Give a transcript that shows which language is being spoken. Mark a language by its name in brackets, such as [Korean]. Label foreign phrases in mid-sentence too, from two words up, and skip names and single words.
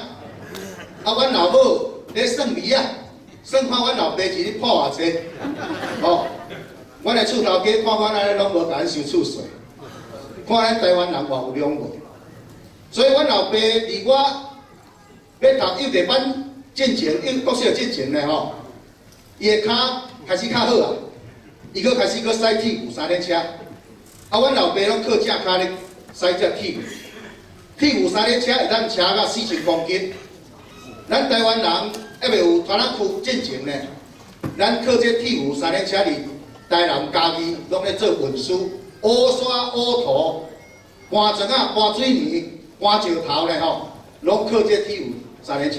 [Min Nan Chinese] 阮老母咧算味啊，算看阮老爸是咧破偌济，阮的厝头家看安尼拢无甲咱收厝税，看咱台湾人偌有良无。所以阮老爸伫我要读幼稚班进前，国小进前咧吼，伊的骹开始较好啊，伊搁开始驶铁牛3轮车。啊，阮老爸拢靠正骹咧驶只铁牛，铁牛三轮车会当车到4000公斤。咱台湾人还未有团仔区进前呢，咱靠这铁牛三轮车伫台南家己拢咧做运输，乌沙乌土、搬砖啊、搬水泥、搬石头咧吼，拢靠这铁牛三轮车。